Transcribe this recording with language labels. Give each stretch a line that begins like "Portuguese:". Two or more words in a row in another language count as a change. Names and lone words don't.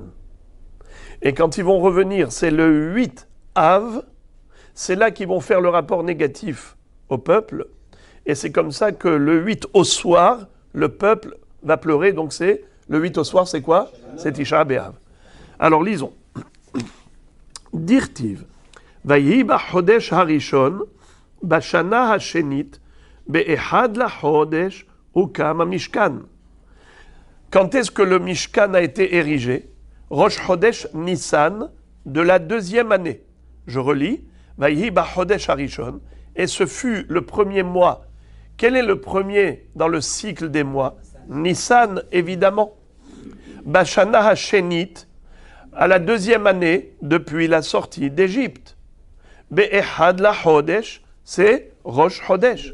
French: Et quand ils vont revenir, c'est le 8 Av, c'est là qu'ils vont faire le rapport négatif au peuple. Et c'est comme ça que le 8 au soir, le peuple va pleurer. Donc c'est le 8 au soir, c'est quoi? C'est Tisha B'Av. Alors lisons. Dirtiv.
Hebrew: ויהי בחדש הראשון בשנה השנית באחד לחדש הוקם משכן.
French: Quand est-ce que le Mishkan a été érigé? Rosh Chodesh Nissan, de la 2e année. Je relis.
Hebrew: ויהי בחדש הראשון.
French: Et ce fut le premier mois. Quel est le premier dans le cycle des mois? Nissan, évidemment.
Hebrew: בשנה השנית,
French: à la 2e année depuis la sortie d'Égypte.
Hebrew: באחד לחדש,
French: c'est Rosh Chodesh.